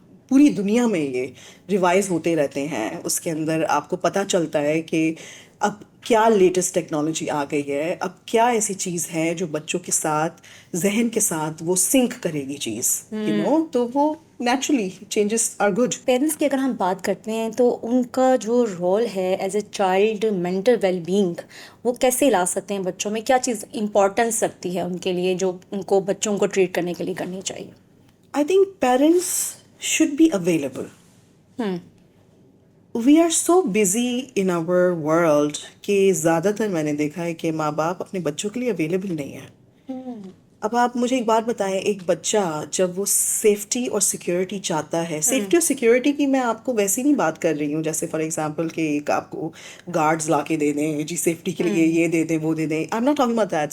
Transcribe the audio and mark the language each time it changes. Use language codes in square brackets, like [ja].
[hi] पूरी दुनिया में ये रिवाइज होते रहते हैं. उसके अंदर आपको पता चलता है कि अब क्या लेटेस्ट टेक्नोलॉजी आ गई है, अब क्या ऐसी चीज़ है जो बच्चों के साथ, जहन के साथ वो सिंक करेगी चीज़, यू नो. तो वो naturally changes are good. Parents की अगर हम बात करते हैं तो उनका जो रोल है as a child mental wellbeing, वो कैसे ला सकते हैं बच्चों में, क्या चीज़ इंपॉर्टेंस रखती है उनके लिए जो उनको बच्चों को ट्रीट करने के लिए करनी चाहिए? [en] I think parents should be available. [hi] We are so busy in our world कि ज़्यादातर मैंने देखा है कि माँ बाप अपने बच्चों के लिए अवेलेबल नहीं है. अब आप मुझे एक बात बताएं, एक बच्चा जब वो सेफ्टी और सिक्योरिटी चाहता है, सेफ्टी और सिक्योरिटी की मैं आपको वैसे नहीं बात कर रही हूँ जैसे फॉर एग्जांपल कि एक आपको गार्ड्स ला के दे दें जी, सेफ्टी के लिए ये दे दें वो दे दें. I am not talking about that.